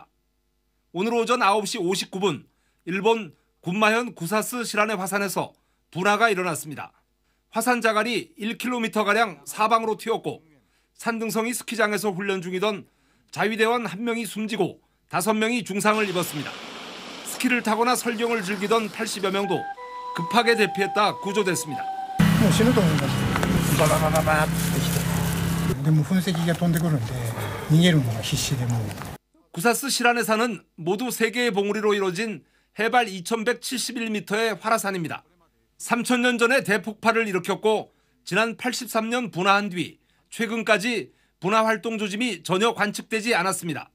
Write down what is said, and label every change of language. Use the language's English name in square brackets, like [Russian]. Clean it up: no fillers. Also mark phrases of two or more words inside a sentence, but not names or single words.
[Korean] 오늘 오전 9시 59분 일본 군마현 구사스 시라네 화산에서 분화가 일어났습니다. 화산 자갈이 1km가량 사방으로 튀었고 산등성이 스키장에서 훈련 중이던 자위대원 1명이 숨지고 5명이 중상을 입었습니다. 스키를 타거나 설경을 즐기던 80여 명도 급하게 대피했다 구조됐습니다. [Japanese] もう死ぬと思います。バババババってきて。でも噴石が飛んでくるんで逃げるのが必死でもう。 [Korean] 구사스 시라네산은 모두 3개의 봉우리로 이루어진 해발 2171m의 활화산입니다. 3000년 전에 대폭발을 일으켰고 지난 83년 분화한 뒤 최근까지 분화 활동 조짐이 전혀 관측되지 않았습니다.